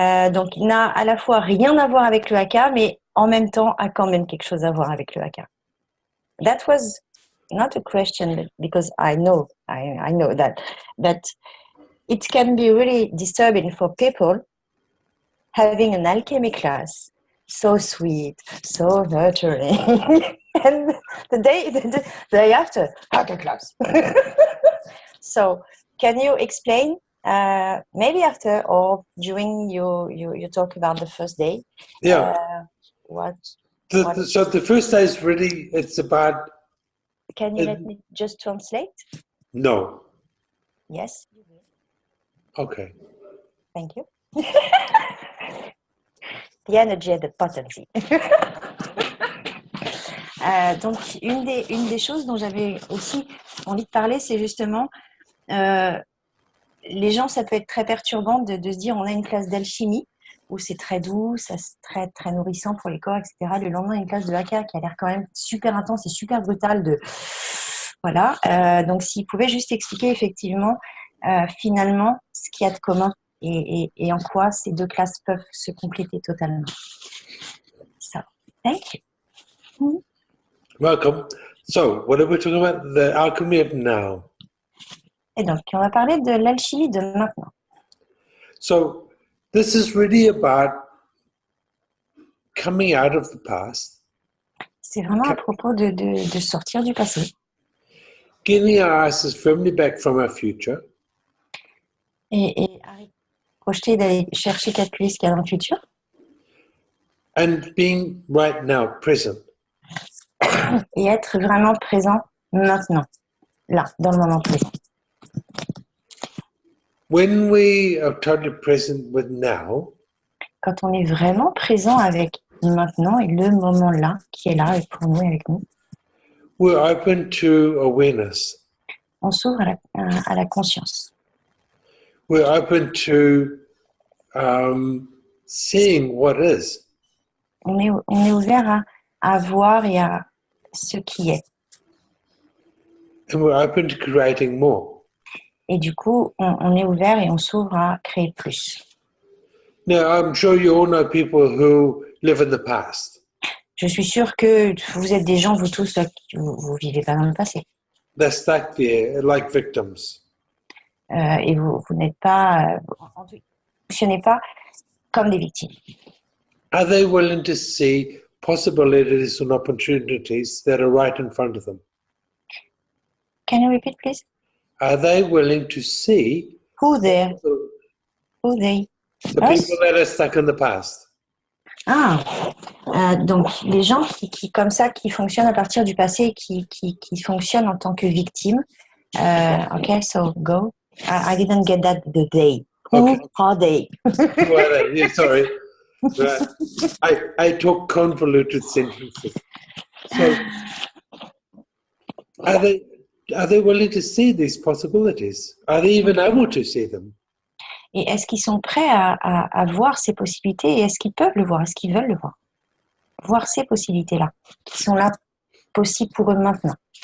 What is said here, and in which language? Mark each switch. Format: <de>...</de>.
<fr>Donc il n'a à la fois rien à voir avec le Haka, mais en même temps a quand même quelque chose à voir avec le Haka.</fr> <en>That was not a question, but because I know that it can be really disturbing for people having an alchemy class, so sweet, so nurturing, and the day after, Haka class. So, can you explain, maybe after or during you talk about the first day? Yeah. What? So the first day is really, it's about... Can you let me just translate? No. Yes. Okay. Thank you. The energy and the potency.</en> <fr>Donc, une des choses dont j'avais aussi envie de parler, c'est justement, les gens, ça peut être très perturbant de se dire, on a une classe d'alchimie, où c'est très doux, c'est très, très nourrissant pour les corps, etc. Le lendemain, une classe de Haka qui a l'air quand même super intense et super brutale. Voilà. Donc, s'il pouvait juste expliquer effectivement, finalement, ce qu'il y a de commun et en quoi ces deux classes peuvent se compléter totalement.</fr> <en>So, thank you. Welcome. So, what are we talking about? The Alchemy of Now.</en> <fr>Et donc, on va parler de l'alchimie de maintenant.</fr> <en>So, this is really about coming out of the past.</en> <fr>C'est vraiment à propos de sortir du passé.</fr> <en>Getting our asses firmly back from our future.</en> <fr>Et projeter d'aller chercher calculer ce qu'il y a dans le futur.</fr> <en>And being right now, present.</en> <fr>Et être vraiment présent maintenant, là, dans le moment présent.</fr> <en>When we are totally present with now,</en> <fr>quand on est vraiment présent avec maintenant et le moment là, qui est là et pour nous et avec nous,</fr> <en>we're open to awareness.</en> <fr>On s'ouvre à la conscience.</fr> <en>We're open to seeing what is.</en> <fr>On est ouvert à voir et à ce qui est.</fr> <en>And we're open to creating more.</en> <fr>Et du coup, on est ouvert et on s'ouvre à créer plus.</fr> <en>Now, I'm sure you all know people who live in the past.</en> <fr>Je suis sûre que vous êtes des gens, vous tous, là, vous vivez pas dans le passé.</fr> <en>They're stuck there like victims.</en> <fr>Et vous n'êtes pas, vous ne fonctionnez pas comme des victimes.</fr> <en>Are they willing to see possibilities and opportunities that are right in front of them? Can you repeat, please? Are they willing to see Who they? the Us? people that are stuck in the past?</en> <fr>Donc les gens qui comme ça, qui fonctionnent à partir du passé, qui fonctionnent en tant que victimes.</fr> <en>Okay, so go. I didn't get that, the they. Who are they? Who are they? Yeah, sorry. I talk convoluted sentences. So, are they willing to see these possibilities? Are they even able to see them?</en> <fr>Et est-ce qu'ils sont prêts à voir ces possibilités et est-ce qu'ils peuvent le voir? Est-ce qu'ils veulent le voir? Voir ces possibilités-là, qui sont là, possibles pour eux maintenant.</fr>